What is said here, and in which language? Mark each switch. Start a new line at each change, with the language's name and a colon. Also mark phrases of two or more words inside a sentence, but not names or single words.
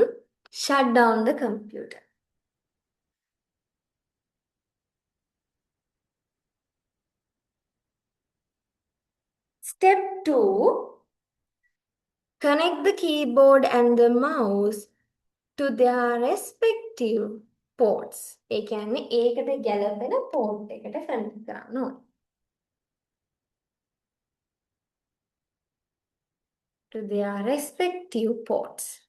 English: Shut down the computer. Step 2. Connect the keyboard and the mouse to their respective ports.
Sinhala: ඒ කියන්නේ ඒකට ගැලපෙන port එකට connect කරන්න ඕනේ.
English: To their respective ports.